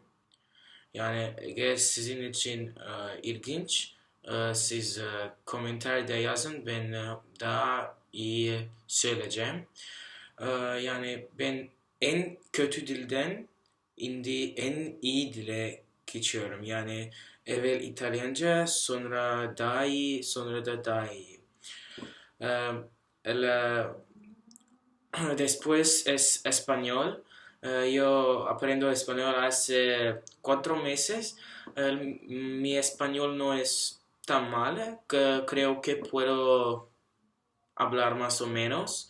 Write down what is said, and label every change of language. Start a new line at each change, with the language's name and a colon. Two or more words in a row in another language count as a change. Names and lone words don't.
Turkish: Yani eğer sizin için ilginç, siz komentarda yazın, ben daha iyi söyleyeceğim. Yani ben en kötü dilden en iyi dile geçiyorum. Yani evvel İtalyanca, sonra daha iyi, sonra da daha iyi.
Spanish: Eh, el, Después es español. Yo aprendo español hace 4 meses. Mi español no es tan mal, que creo que puedo hablar más o menos.